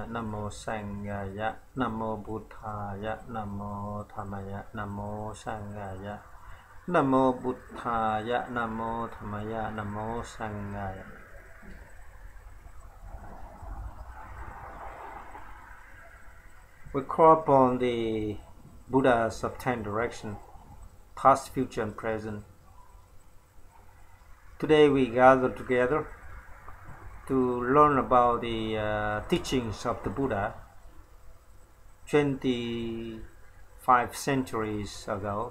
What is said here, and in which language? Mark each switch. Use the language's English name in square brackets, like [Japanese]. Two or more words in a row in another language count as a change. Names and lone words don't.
[Pali] Namo Sanghaya, Namo Buddhaya, Namo Dhammaya, Namo Sanghaya, Namo Buddhaya, Namo Dhammaya, Namo Sanghaya. [English] We call upon the Buddhas of 10 directions, past, future, and present. Today we gather together to learn about the teachings of the Buddha 25 centuries ago.